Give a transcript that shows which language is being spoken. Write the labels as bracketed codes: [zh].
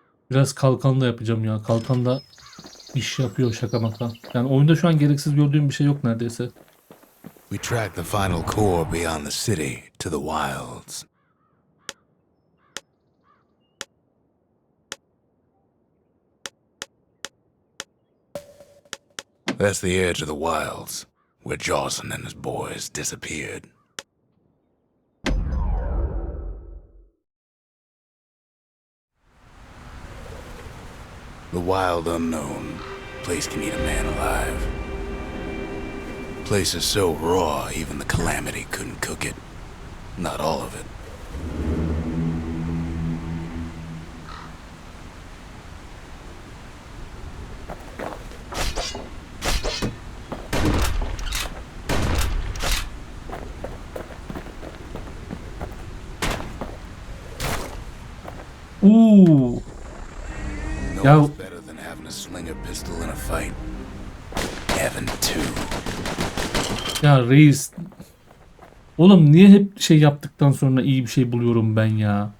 [tr] Biraz kalkan da yapacağım ya. Kalkan da iş yapıyor şaka maka. Yani oyunda şu an gereksiz gördüğüm bir şey yok neredeyse. [en] We track the final core beyond the city to the wilds. That's the edge of the wilds, where Jawson and his boys disappeared. The wild unknown. Place can eat a man alive. Place is so raw, even the Calamity couldn't cook it. Not all of it. Uuu. No Ya one's better than having a slinger pistol in a fight. Having two. [tr] ya reis. Oğlum niye hep şey yaptıktan sonra iyi bir şey buluyorum ben ya?